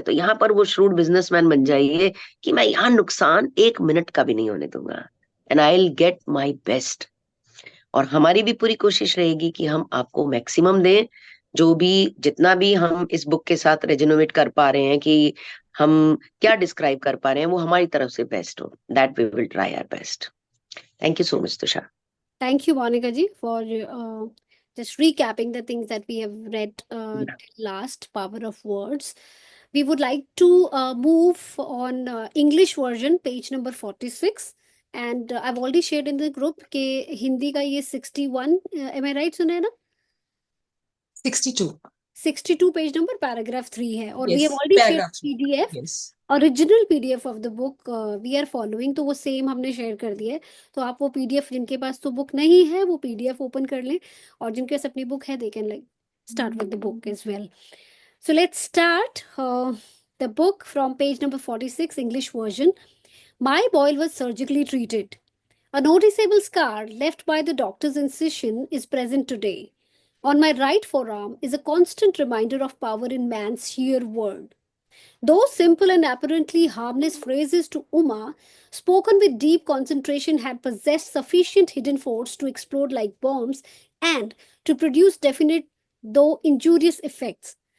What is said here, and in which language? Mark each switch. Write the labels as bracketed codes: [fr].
[hi] तो यहाँ पर वो श्रूड बिजनेसमैन बन जाइए कि मैं यहाँ नुकसान 1 मिनट का भी नहीं होने दूंगा, [en] And I will get my best. [hi] और हमारी भी पूरी कोशिश रहेगी कि हम आपको मैक्सिमम दें, जो भी जितना भी हम इस बुक के साथ रेजोनेट कर पा रहे हैं, कि हम क्या डिस्क्राइब कर पा रहे हैं, वो हमारी तरफ से बेस्ट हो। [en] That we will try our best. Thank you so much Tushar. Thank you, Monica ji, for just recapping the things that we have read till last, Power of Words. We would like to move on English version, page number 46. And I've already shared in the group [hi] कि हिंदी का ये [en] 61, am I right [hi] सुना है ना? [en] 62. [hi] 62 page number paragraph 3 है, और [en] We have Yes, already share paragraph 3. PDF, Yes. Original PDF of the book we are following, [hi] तो वो सेम हमने शेयर कर दिया है। तो आप वो पीडीएफ, जिनके पास तो बुक नहीं है वो पीडीएफ ओपन कर लें, और जिनके पास अपनी बुक है [en] They can like start with the book as well. So let's start the book from page number 46, English version. My boy was surgically treated. A noticeable scar left by the doctor's incision is present today. On my right forearm is a constant reminder of power in man's sheer word. Those simple and apparently harmless phrases to Uma, spoken with deep concentration, had possessed sufficient hidden force to explode like bombs and to produce definite, though injurious, effects.